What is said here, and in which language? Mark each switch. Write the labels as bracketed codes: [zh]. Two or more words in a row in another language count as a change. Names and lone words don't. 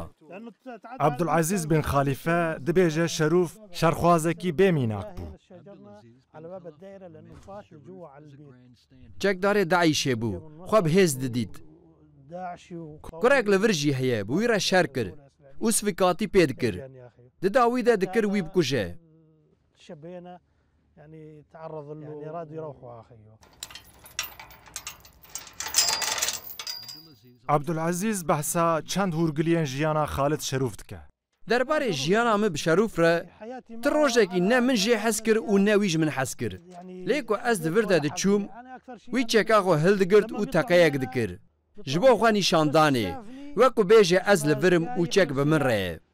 [ku] Abdulaziz bin Xalife dibêje Şerif şerxwazekî bêmînak bû. Çekdarê Daişê bû. Xwe bi hêz didît. Kurek li vir jî heye, bi wî re şer kir. û svikatî pê dikir. Di dawî de dikir wî bikuje. عبدولعزیز بەحسا چەند هورگلیên jiyana Xalid Şerûf dike. Derbarê jiyana min bi şerûf re ti rojekî ne min jê hez kir û ne wî ji min hez kir. Lê ku ez di vir de diçûm, wî çeka xwe hildigirt û teqeyek dikir. Ji bo xwe nîşandanê, wekû bêje ez li virim û çek bi min re ye.